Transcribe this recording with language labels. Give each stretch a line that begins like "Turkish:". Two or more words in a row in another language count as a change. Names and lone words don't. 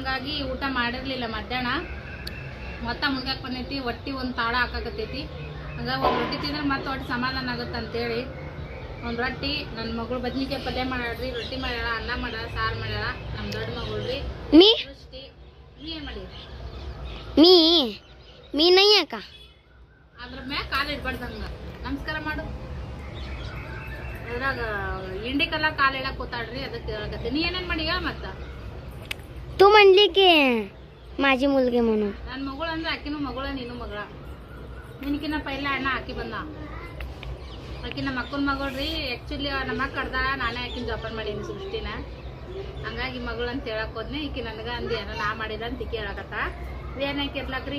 Kannada: ಹಾಗಾಗಿ ಊಟ ಮಾಡಿರಲಿಲ್ಲ ಮಧ್ಯಾಹ್ನ. ಮೊತ್ತ ಮುಡ್ಗಾಕ್ ಬಂದೈತಿ, ಒಟ್ಟಿ ಒಂದು ತಾಳ ಹಾಕಾಕತ್ತೈತಿ. ಹಂಗಾಗಿ ಒಂದು ರೊಟ್ಟಿ ತಿಂದ್ರೆ ಮತ್ತೆ ಒಟ್ಟು ಸಮಾಧಾನ ಆಗುತ್ತೆ ಅಂತೇಳಿ ಒಂದು ರೊಟ್ಟಿ. ನನ್ನ ಮಗಳು ಬದ್ನಿಕಾಯಿ ಪಲ್ಯ ಮಾಡ್ಯಾಳ್ರಿ, ರೊಟ್ಟಿ ಮಾಡ್ಯಾಳ, ಅನ್ನ ಮಾಡ್ಯಾಳ, ಸಾರು ಮಾಡ್ಯಾಳ. ನಮ್ಮ ದೊಡ್ಡ ಮಗಳು ರೀ ಸೃಷ್ಟಿ. ನೀ ಏನು ಮಾಡಿ
Hindi: मी नहीं है का
Kannada: ಅದ್ರ ಮ್ಯಾಗ ಕಾಲು ಇಡ್ಬಾರ್ದು. ಹಂಗೆ ನಮಸ್ಕಾರ ಮಾಡು. ಅದ್ರಾಗ ಇಂಡಿಕಲ್ಲ ಕಾಲು ಇಡಕ್ಕೆ ಕೂತಾಳ್ರಿ, ಅದಕ್ಕೆ ಹೇಳಕತ್ತಿ. ನೀ ಏನೇನು ಮಾಡಿ ಹೇಳ ಮತ್ತ.
Marathi: तू म्हणली की माझी मुलगी म्हणून.
Kannada: ನನ್ನ ಮಗಳು ಅಂದ್ರೆ ಆಕಿನೂ ಮಗಳ, ನೀನು ಮಗಳ. ನಿನಕಿನ್ನ ಪೈಲ ಅಣ್ಣ ಆಕಿ ಬಂದ. ಆಕಿ ನಮ್ಮ ಅಕ್ಕನ ಮಗಳ್ರಿ. ಆ್ಯಕ್ಚುಲಿ ನಮ್ಮ ಅಕ್ಕ ಕಡ್ದಾಳ, ನಾನೇ ಆಕಿನ ಜೋಪಾನ ಮಾಡೀನಿ ಸೃಷ್ಟಿನ. ಹಂಗಾಗಿ ಮಗಳು ಅಂತ ಹೇಳಕ್ ಹೋದ್ನೆ. ಈಕಿ ನನಗೆ ಅಂದಿ ಏನೋ ನಾ ಮಾಡಿದ ಅಂತ ಈಕಿ ಹೇಳಕತ್ತ. ಏನಕ್ಕೆ ಇರ್ಲಾಕ್ರಿ.